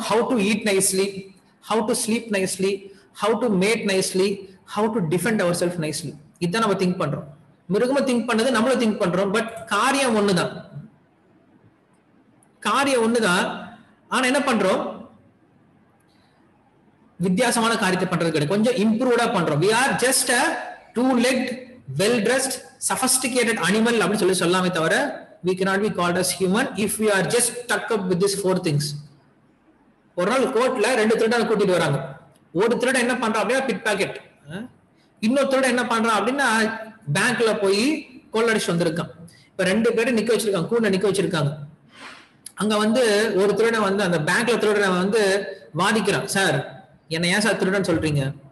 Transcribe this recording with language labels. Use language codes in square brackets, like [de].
[en] How to eat nicely, how to sleep nicely, how to mate nicely, how to defend our self nicely. [ta] இதுதான் நம்ம think பண்றோம். மிருகமும் think பண்ணது, நம்மளும் think பண்றோம். பட் காரியம் ஒண்ணுதான், காரியம் ஒண்ணுதான். ஆனா என்ன பண்றோம்? வித்தியாசமான காரியத்தை பண்றது கிடையாது, கொஞ்சம் இம்ப்ரூவ்டா பண்றோம். [en] we are just a two-legged, well-dressed, sophisticated animal [ta] அப்படின்னு சொல்லி சொல்லாமே தவிர [en] we cannot be called as human if we are just stuck up with these 4 things. [ta] ஒரு நாள் கோர்ட்ல 2 திருடனை கூட்டிட்டு வராங்க. ஒரு திருடன் என்ன பண்றான் அப்படின்னா பிட் பாக்கெட், இன்னொரு திருடன் என்ன பண்றான் அப்படின்னா பேங்க்ல போய் கொள்ளடிச்சு வந்திருக்கான். இப்ப 2 பேரும் நிக்க வச்சிருக்காங்க, கூட நிக்க வச்சிருக்காங்க. அங்க வந்து ஒரு திருடன் வந்து அந்த பேங்க்ல திருடன் வந்து வாதிக்கிறான், சார் என்ன ஏன் சார் திருடன் சொல்றீங்க?